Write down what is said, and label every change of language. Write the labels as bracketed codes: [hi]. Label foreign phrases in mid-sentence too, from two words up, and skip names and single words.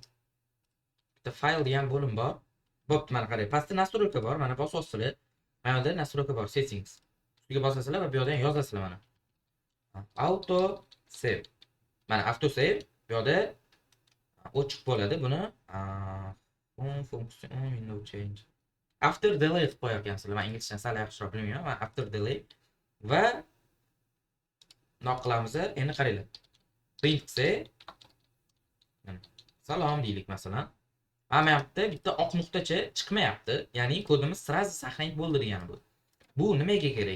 [uz] Bitta fayl degan bo'lim bor. Bo'pti, mana qarang. Pastda настройка bor. Mana bosasizlar. Mana yerda настройка bor, settings. Ustiga bosasizlar va bu yerdan yozasizlar mana. [en] Auto save. [uz] Mana [en] auto save [uz] bu yerda ochiq bo'ladi. [en] Buni function window change. After delete [uz] qo'yayotgansizlar. Men inglizchani sal yaxshiroq bilmayman. [en] After delete [uz] va qilamiz. Endi qaranglar. Print desa salom deylik masalan. Mana yerda bitta oq nuqtacha chiqmayapti. Ya'ni kodimiz sразу saqlanib bo'ldi degani bu. Bu nimaga kerak?